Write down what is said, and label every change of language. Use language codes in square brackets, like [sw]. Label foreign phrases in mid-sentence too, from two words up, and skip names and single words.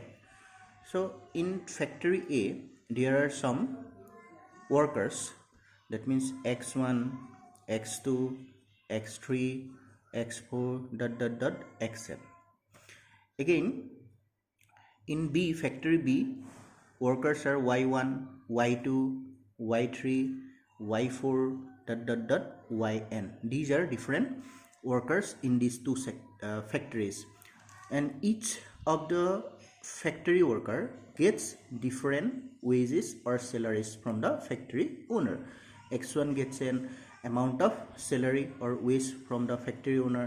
[en] So in factory A there are some workers, that means x1, x2, x3, x4 ... xn. Again in B, factory B, workers are y1, y2, y3, y4 ... yn. These are different workers in these two factories, and each of the factory worker gets different wages or salaries from the factory owner. X1 gets an amount of salary or wage from the factory owner.